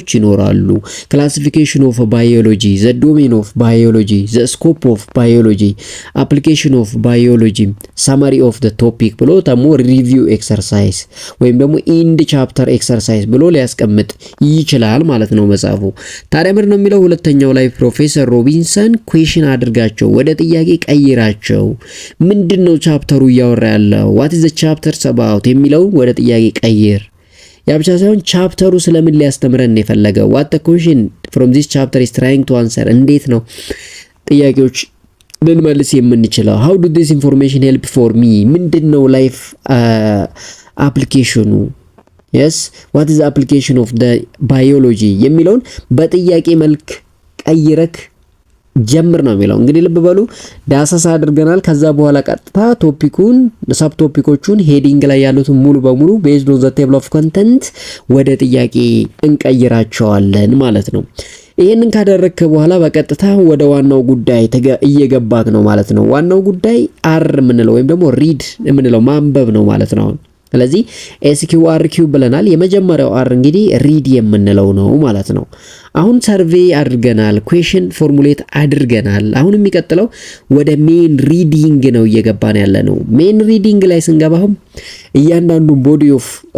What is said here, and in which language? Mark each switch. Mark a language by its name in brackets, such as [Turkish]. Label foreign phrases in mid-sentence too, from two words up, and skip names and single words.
[Amharic] ይኖራሉ። [English] classification of biology, the domain of biology, the scope of biology, application of biology, summary of the topic [Amharic] ብሎ ደግሞ [English] review exercise [Amharic] ወይም ደግሞ [English] end chapter exercise [Amharic] ብሎ ሊያስቀምጥ ይችላል ማለት ነው መጽሐፉ። ታዲያ ምንድን ነው የሚለው ሁለተኛው ላይ ፕሮፌሰር ሮቢንሰን ኩዌሽን አድርጋቸው፣ ወደ ጥያቄ ቀይራቸው። ምንድነው ቻፕተሩ እያወራ ያለው? [English] what is the chapter about [Amharic] የሚለው ወደ ጥያቄ ቀይር። ያ ብቻ ሳይሆን ቻፕተሩ ስለምን ሊያስተምረን ነው የፈለገው? [English] what the question from this chapter is trying to answer። [Amharic] እንዴት ነው ጥያቄዎች ልንመልስ የምንችለው? [English] how do this information help for me? [Amharic] ምንድነው ላይፍ አፕሊኬሽኑ? [English] yes what is the application of the biology [Amharic] የሚለውን በጥያቄ መልክ ቀይረክ ጀምር ነው የሚለው። እንግዲህ ልብ በሉ ዳሰሳ አድርገናል። ከዛ በኋላ ቀጥታ ቶፒኩን ሰብ ቶፒኮቹን ሄዲንግ ላይ ያሉትን ሙሉ በሙሉ [English] based on the table of content [Amharic] ወደ ጥያቄ እንቀይራቸዋለን ማለት ነው። ይሄንን ካደረግክ በኋላ በቀጥታ ወደ ዋናው ጉዳይ እየገባክ ነው ማለት ነው። ዋናው ጉዳይ አር የምንለው ወይም ደግሞ ሪድ የምንለው ማንበብ ነው ማለት ነው። ስለዚህ SQRQ ብለናል። የመጀመሪያው አር እንግዲህ ሪድ የምንለው ነው ማለት ነው። አሁን ሰርቬይ አድርገናል፣ [English] question formulate [Amharic] አድርገናል። አሁን የሚቀጥለው ወደ [English] main reading [Amharic] ነው እየገባን ያለ ነው። [English] main reading [Amharic] ላይ ስንገባም እያንዳንዱ [English] body of